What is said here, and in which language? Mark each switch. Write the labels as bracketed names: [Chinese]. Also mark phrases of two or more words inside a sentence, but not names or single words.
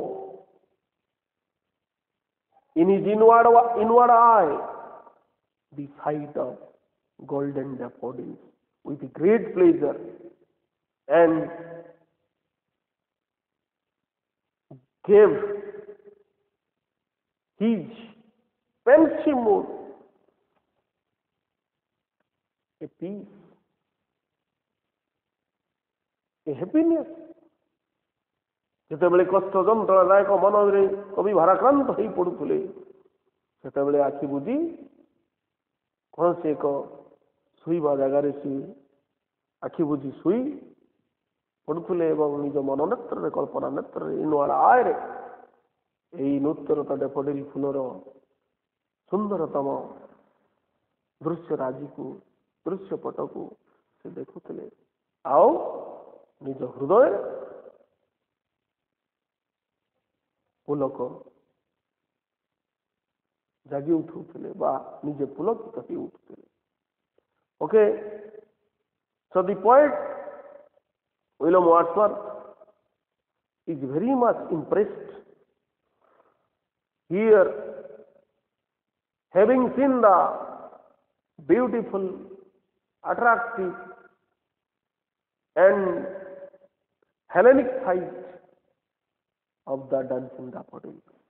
[English] in his inward eye the sight of golden daffodils with great pleasure, and gave his pensive mood a peace, a happiness. [Odia] ଯେତେବେଳେ କଷ୍ଟ ଯନ୍ତ୍ରଣାଦାୟକ ମନରେ କବି ଭାରାକ୍ରାନ୍ତ ହୋଇ ପଡୁଥିଲେ, ସେତେବେଳେ ଆଖି ବୁଜି କୌଣସି ଏକ ଶୋଇବା ଜାଗାରେ ସେ ଆଖି ବୁଜି ଶୋଇ ପଡୁଥିଲେ ଏବଂ ନିଜ ମନ ନେତ୍ରରେ, କଳ୍ପନା ନେତ୍ରରେ, [English] inward eyere [Odia] ଏହି ନୂତନତା ଡେଫୋଡିଲ ଫୁଲର ସୁନ୍ଦରତମ ଦୃଶ୍ୟରାଜିକୁ ଦୃଶ୍ୟପଟକୁ ସେ ଦେଖୁଥିଲେ ଆଉ ନିଜ ହୃଦୟରେ ପୁଲକ ଜାଗି ଉଠୁଥିଲେ ବା ନିଜେ ପୁଲକିତ ହୋଇ ଉଠୁଥିଲେ। [English] Okay, so the poet William Wordsworth is very much impressed here, having seen the beautiful, attractive and Hellenic site of the dancing daffodils.